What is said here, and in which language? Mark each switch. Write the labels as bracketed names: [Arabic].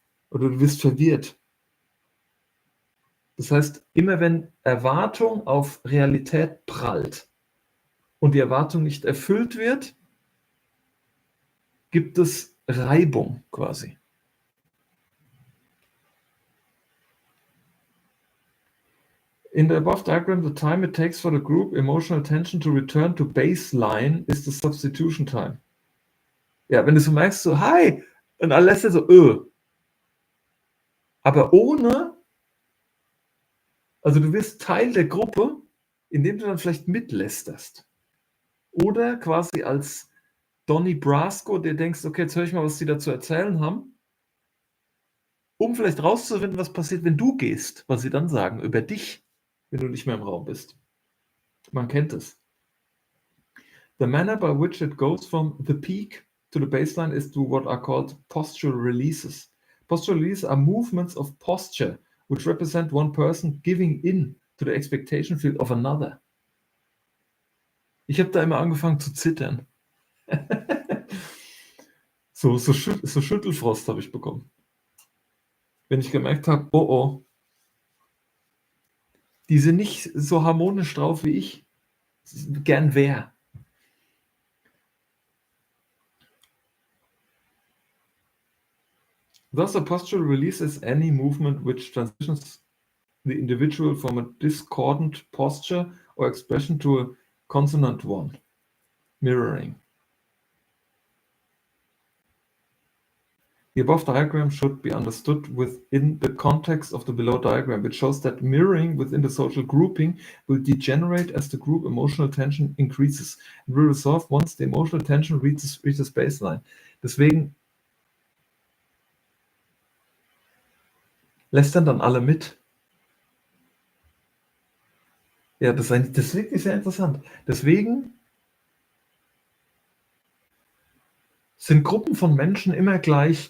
[German] Oder du wirst verwirrt. Das heißt, immer wenn Erwartung auf Realität prallt und die Erwartung nicht erfüllt wird, gibt es Reibung quasi. [English] In the above diagram, the time it takes for the group emotional tension to return to baseline is the substitution time. [German] Ja, wenn du so merkst, so, hi, und alle lässt so, aber ohne, also du wirst Teil der Gruppe, indem du dann vielleicht mitlästerst. Oder quasi als Donny Brasco, der denkst, okay, jetzt höre ich mal, was die da zu erzählen haben, um vielleicht rauszufinden, was passiert, wenn du gehst, was sie dann sagen über dich, wenn du nicht mehr im Raum bist. Man kennt es. [English] The manner by which it goes from the peak to the baseline is to what are called postural releases. Postural releases are movements of posture, which represent one person giving in to the expectation field of another. [German] Ich habe da immer angefangen zu zittern. so Schüttelfrost habe ich bekommen. Wenn ich gemerkt habe, oh, die sind nicht so harmonisch drauf wie ich. Gern wer. [English] Thus, a postural release is any movement which transitions the individual from a discordant posture or expression to a consonant one. Mirroring. The above diagram should be understood within the context of the below diagram, which shows that mirroring within the social grouping will degenerate as the group emotional tension increases and will resolve once the emotional tension reaches baseline. [German] Deswegen lästern dann alle mit. Ja, das ist wirklich sehr interessant. Deswegen sind Gruppen von Menschen immer gleich.